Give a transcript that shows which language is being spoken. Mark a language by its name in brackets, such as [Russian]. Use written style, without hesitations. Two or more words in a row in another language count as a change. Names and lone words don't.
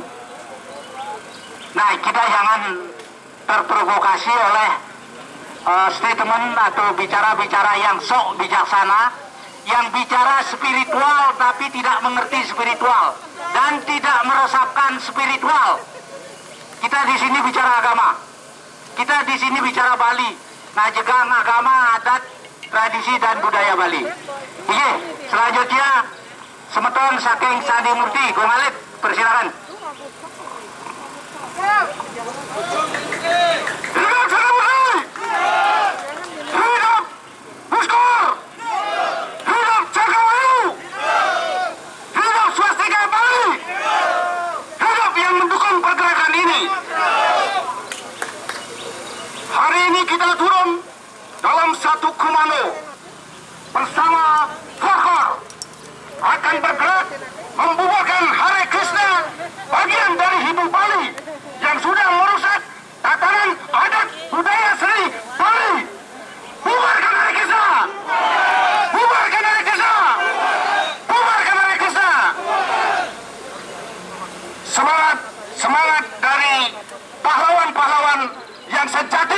[Indonesian] Nah, kita jangan terprovokasi oleh statement atau bicara-bicara yang sok bijaksana, yang bicara spiritual tapi tidak mengerti spiritual dan tidak meresapkan spiritual. Kita di sini bicara agama, kita di sini bicara Bali, ngajegang agama, adat, tradisi dan budaya Bali. Oke, selanjutnya [Balinese] Semeton saking [Indonesian] Sandi Murti, Gong Alip, persilakan. Hidup Sandi Murti! Hidup Buskor! Hidup Cakrawala! Hidup Swastika Bali! Hidup yang mendukung pergerakan ini! Hari ini kita turun dalam satu komando bersama Forkor akan bergerak membubarkan Hare Krishna, bagian dari Hindu Bali yang sudah merusak tatanan adat budaya seni Bali. Bubarkan Hare Krishna! Bubarkan Hare Krishna! Bubarkan Hare Krishna! Semangat, semangat dari pahlawan-pahlawan yang sejati.